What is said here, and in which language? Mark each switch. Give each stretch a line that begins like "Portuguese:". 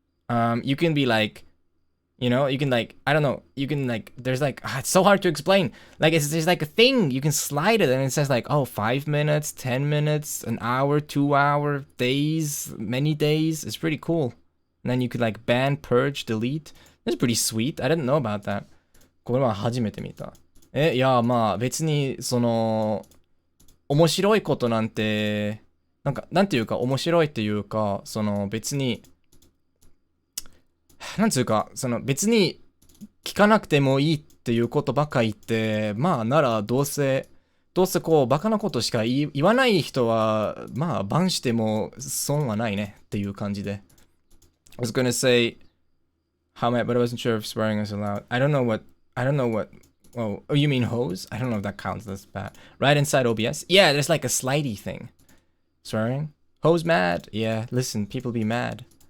English: You can be like, you know, you can like, I don't know, you can like, there's like, it's so hard to explain. Like, there's like a thing, you can slide it and it says like, oh, 5 minutes, 10 minutes, an hour, 2 hour, days, many days. It's pretty cool. And then you could like ban, purge, delete. That's pretty sweet. I didn't know about that.
Japanese: これは初めて見た。いや、まあ別に、その、面白いことなんて、なんていうか、面白いっていうか、その別に、なんつうか、その別に聞かなくてもいいっていうことばっか言って、まあならどうせこうバカなことしか言わない人は、まあバンしても損はないねっていう感じで。
English: I was gonna say how much, but I wasn't sure if swearing is allowed. I don't know what, oh, you mean hose? I don't know if that counts as bad. Right inside OBS? Yeah, there's like a slidey thing. Swearing? Hose mad? Yeah, listen, people be mad.